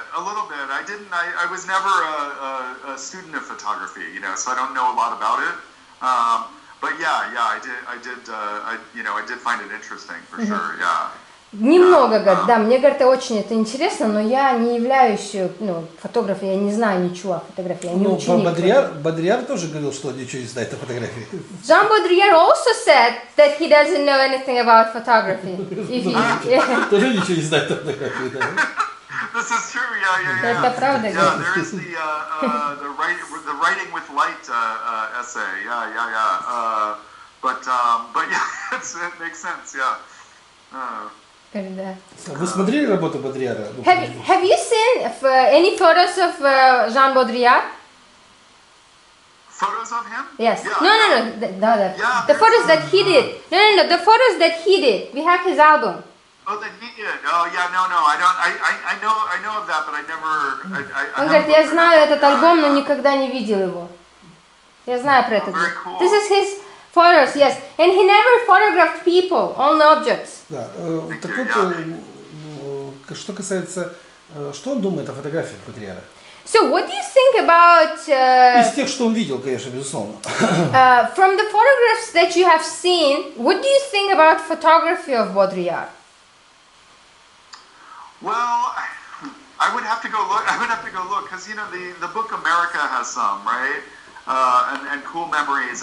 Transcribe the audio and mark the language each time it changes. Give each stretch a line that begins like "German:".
English: I was never a student of photography, so I don't know a lot about it. But I did find it interesting for sure. Yeah.
Russian: Немного, говорит, да, мне, говорит, очень это интересно, но я не являюсь фотографом, я не знаю ничего о фотографии, я не ученик. Бодрийяр тоже говорил, что ничего не знает о фотографии.
English: Жан Бодрийяр also said that he doesn't know anything about photography.
Russian: Тоже ничего не знает о фотографии, да?
English: This is true, yeah.
Russian: Это правда,
English: yeah, there is the writing with light essay, yeah. But yeah, it makes sense, yeah.
Russian: Вы смотрели работу Бодрийяра?
English: Have you seen any photos of Жан Бодрийяр? Photos of him? Yes. Yeah, No. Yeah, the photos that he did. No. The photos that he did. We have his album. Oh, that he did. Oh, yeah. No. I know of that, but I never.
Russian: Он говорит, я знаю этот альбом, но никогда не видел его. Я знаю про этот.
English: Cool. This is his photos, yes. And he never photographed people, only objects.
Russian: Да. Так вот, что касается, что он думает о фотографиях Бодрийяра?
English: So, what do you think about...
Russian: Из тех, что он видел, конечно, безусловно.
English: From the photographs that you have seen, what do you think about photography of Baudrillard? Well, I would have to go look, because the book America has some, right? And Cool Memories.